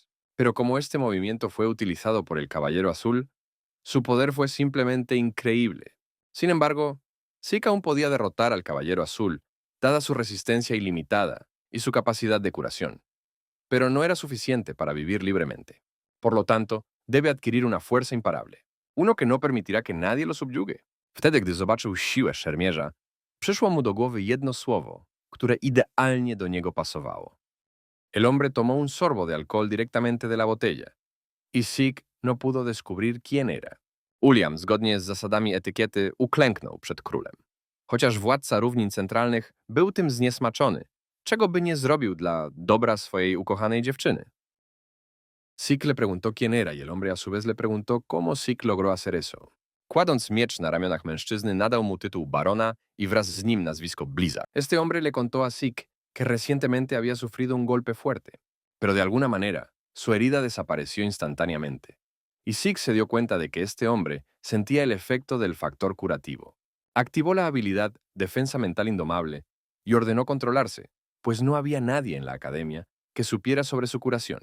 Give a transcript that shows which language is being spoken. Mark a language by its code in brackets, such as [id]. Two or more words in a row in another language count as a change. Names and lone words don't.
[es] Pero como este movimiento fue utilizado por el Caballero Azul, su poder fue simplemente increíble. Sin embargo, Zeke aún podía derrotar al Caballero Azul, dada su resistencia ilimitada y su capacidad de curación. Pero no era suficiente para vivir libremente. Por lo tanto, debe adquirir una fuerza imparable, uno que no permitirá que nadie lo subyugue. [pl] Wtedy, gdy zobaczył siłę szermierza, przyszło mu do głowy jedno słowo, które idealnie do niego pasowało. [es] El hombre tomó un sorbo de alcohol directamente de la botella, y Zeke no pudo descubrir quién era. [pl] William, zgodnie z zasadami etykiety, uklęknął przed królem. Chociaż władca równin centralnych był tym zniesmaczony, czego by nie zrobił dla dobra swojej ukochanej dziewczyny. [es] Sik le preguntó quién era y el hombre a su vez le preguntó cómo Sik logró hacer eso. [pl] Kładąc miecz na ramionach mężczyzny, nadał mu tytuł barona y wraz z nim nazwisko Blizzard. [es] Este hombre le contó a Sik que recientemente había sufrido un golpe fuerte, pero de alguna manera su herida desapareció instantáneamente. Y Sik se dio cuenta de que este hombre sentía el efecto del factor curativo. Activó la habilidad Defensa Mental Indomable y ordenó controlarse, pues no había nadie en la academia que supiera sobre su curación.